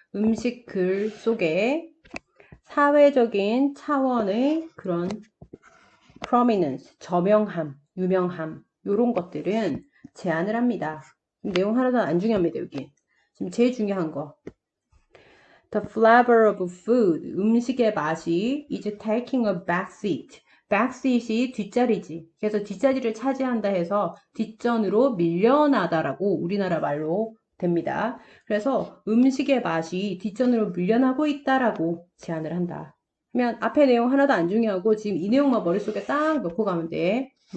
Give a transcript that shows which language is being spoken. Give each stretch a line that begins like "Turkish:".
Korean: 음식 글 속에 사회적인 차원의 그런 prominence, 저명함, 유명함, 요런 것들은 제안을 합니다. 내용 하나도 안 중요합니다, 여기. 지금 제일 중요한 거.
English: The flavor of food,
Korean: 음식의 맛이
English: is taking a backseat.
Korean: backseat이 뒷자리지. 그래서 뒷자리를 차지한다 해서 뒷전으로 밀려나다라고 우리나라 말로 됩니다. 그래서 음식의 맛이 뒷전으로 밀려나고 있다라고 제안을 한다. 그러면 앞에 내용 하나도 안 중요하고 지금 이 내용만 머릿속에 딱 넣고 가면 돼.